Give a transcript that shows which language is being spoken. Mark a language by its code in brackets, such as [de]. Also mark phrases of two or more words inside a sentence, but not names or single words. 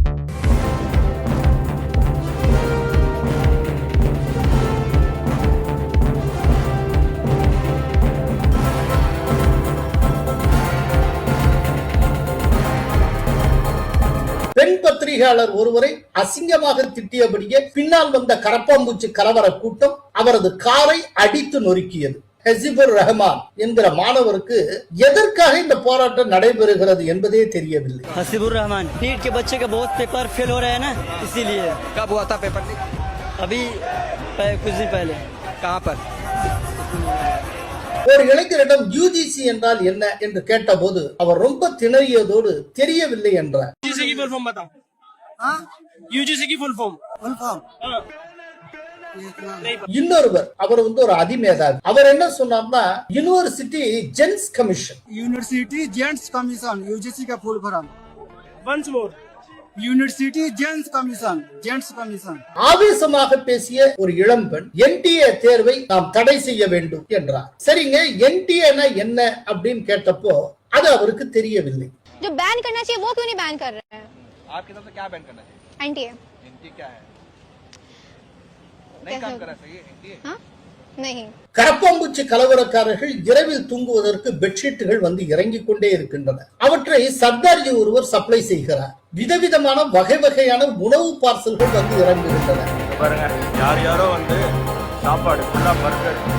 [ta] பெண் பத்திரிகையாளர் ஒருவரை அசிங்கமாக திட்டியபடியே பின்னால் வந்த கரப்பாம்பூச்சி கலவர கூட்டம் அவரது காரை அடித்து நொறுக்கியது. ஹசிபுர் ரஹ்மான் என்கிற மாணவருக்கு எதற்காக இந்த போராட்டம் நடைபெறுகிறது என்பதே தெரியவில்லை. [hi] हसीबुर रहमान नीट के बच्चे का बहुत [en] paper fail [hi] हो रहा है ना, इसीलिए। कब हुआ था [en] paper leak? [hi] अभी कुछ दिन पहले। कहाँ पर? [ta] ஒரு இளைஞரிடம் யூஜிசி என்றால் என்ன என்று கேட்டபோது அவர் ரொம்ப திணறியதோடு தெரியவில்லை என்றார். இன்னொருவர் அவர் ஒரு அதிமேதாவி. அவர் என்ன சொன்னார்னா [en] University Gents Commission. University Gents Commission UGC का full form. Once more. University Gents Commission Gents Commission. [ta] ஆவேசமாக பேசிய ஒரு இளம்பெண் என்டிஏ தேர்வை நாம் தடை செய்ய வேண்டும் என்றார். சரிங்க, என்டிஏனா என்ன அப்படின்னு கேட்டப்போ அது அவருக்கு தெரியவில்லை. [hi] जो बैन करना चाहिए वो क्यों नहीं बैन कर रहे हैं? आपकी तरफ से क्या बैन करना चाहिए? एनटीए. एनटीए क्या है? नहीं काम कर रहा सही एनटीए? हां नहीं. [ta] கரப்பாம்பூச்சி கலவரக்காரர்கள் இரவில் தூங்குவதற்கு பெட்ஷீட்டுகள் வந்து இறங்கிக் கொண்டே இருக்கின்றன. அவற்றை சர்தார்ஜி ஒருவர் சப்ளை செய்கிறார். விதவிதமான வகை வகையான உணவு பார்சல்கள் வந்து இறங்குகின்றன. பாருங்க, யார் யாரோ வந்து சாப்பாடு ஃபுல்லா பர்கர்.